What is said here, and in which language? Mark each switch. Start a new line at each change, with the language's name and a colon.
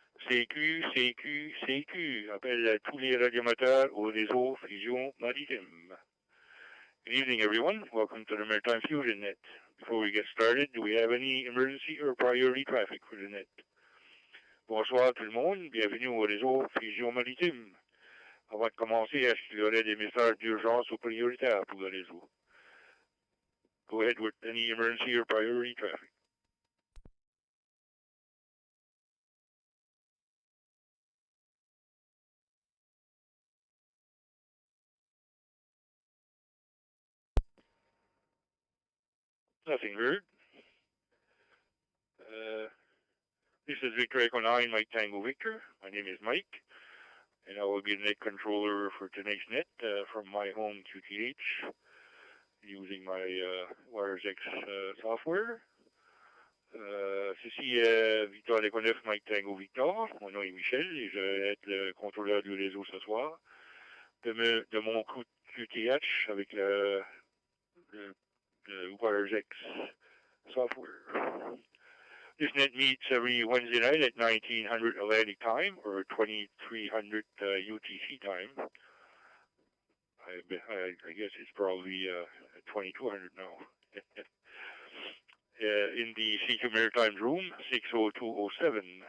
French: CQ, CQ, CQ, appelle à tous les radioamateurs au réseau Fusion Maritime.
English: Good evening, everyone. Welcome to the Maritime Fusion Net. Before we get started, do we have any emergency or priority traffic for the net?
French: Bonsoir tout le monde, bienvenue au réseau Fusion Maritime. Avant de commencer, est-ce qu'il y aurait des messages d'urgence ou prioritaires pour le réseau?
English: Go ahead with any emergency or priority traffic. Nothing heard. This is Victor Echo 9, Mike Tango Victor. My name is Mike, and I will be the net controller for tonight's net from my home QTH using my WiresX software.
French: Ceci est Victor Echo 9, Mike Tango Victor. Mon nom est Michel et je vais être le contrôleur du réseau ce soir de mon QTH avec le WiresX software.
English: This net meets every Wednesday night at 1900 Atlantic time or 2300 UTC time. I guess it's probably 2200 now. In the CQ Maritime Room, 60207.